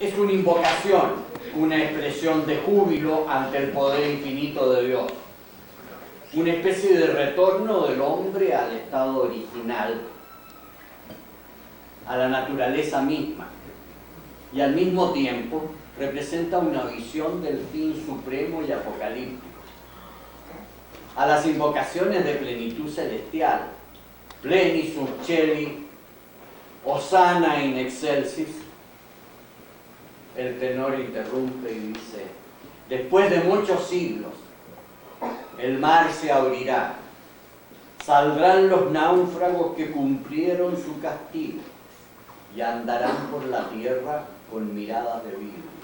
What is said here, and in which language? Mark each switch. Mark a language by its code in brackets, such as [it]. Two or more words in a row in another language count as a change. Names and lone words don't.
[es] Es una invocación, una expresión de júbilo ante el poder infinito de Dios, una especie de retorno del hombre al estado original, a la naturaleza misma, y al mismo tiempo representa una visión del fin supremo y apocalíptico. A las invocaciones de plenitud celestial, [la] pleni sub celi, Hosanna in excelsis, [es] el tenor interrumpe y dice: después de muchos siglos, el mar se abrirá, saldrán los náufragos que cumplieron su castigo y andarán por la tierra con miradas de vidrio.